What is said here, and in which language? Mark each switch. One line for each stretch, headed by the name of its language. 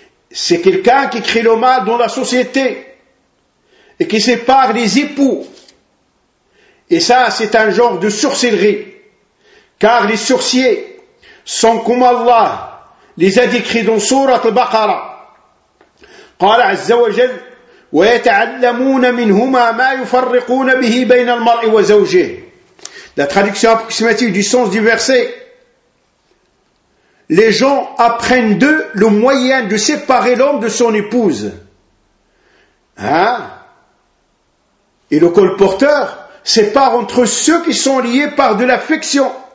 French: C'est quelqu'un qui crée le mal dans la société et qui sépare les époux. Et ça, c'est un genre de sorcellerie. Car les sorciers sont comme Allah les a décrits dans Sourate Al-Baqarah.
Arabic: قال عز وجل ويتعلمون منهما ما يفرقون به بين المرء وزوجه.
French: La traduction approximative du sens du verset: les gens apprennent d'eux le moyen de séparer l'homme de son épouse. Et le colporteur sépare entre ceux qui sont liés par de l'affection.